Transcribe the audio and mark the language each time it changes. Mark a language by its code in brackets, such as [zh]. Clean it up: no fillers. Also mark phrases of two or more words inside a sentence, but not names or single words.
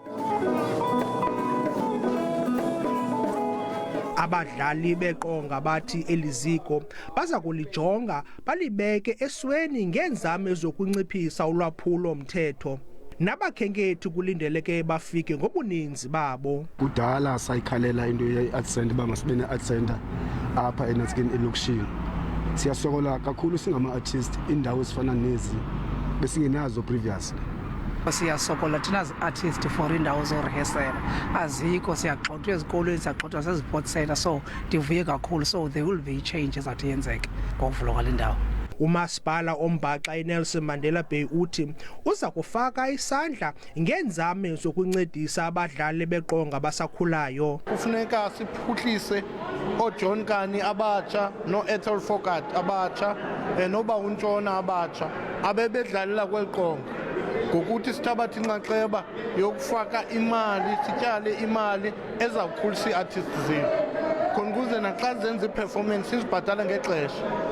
[xh] Abadlali beqonga bathi eliziko baza kulijonga balibeke esweni ngeenzame zokunciphisa ulwaphulo mthetho. Nabakhenkethi kulindeleke bafike ngobuninzi babo. Kudala sayikhalela into ye-art center bangasibe ne-art center apha eNatsikeni elokishini. Siyasokola kakhulu singama-artist indawo ezifana nezi besingenazo previously. Siyasokola thina zi-artist for indawo zorehesela azikho, siyagxothwa ezikolweni, siyagxothwa sezi-sports center, so ndivuye kakhulu. [en] So there will be changes that [xh] yenzeke ngokuvulwa kwale ndawo. Umasipala ombaxa eNelson Mandela Bay uthi uza kufaka isandla ngeenzame zokuncedisa abadlali beqonga basakhulayo. Kufuneka siphuhlise ooJohn Kani abatsha, no-Ethel Fokat abatsha, noba uNtshona abatsha abebedlalela kweli qonga, ngokuthi sithabathe inxaxheba yokufaka imali, sityale imali ezawukhulisa ii-artist zethu khona ukuze naxa zenza i-performance sizibhatala ngexesha.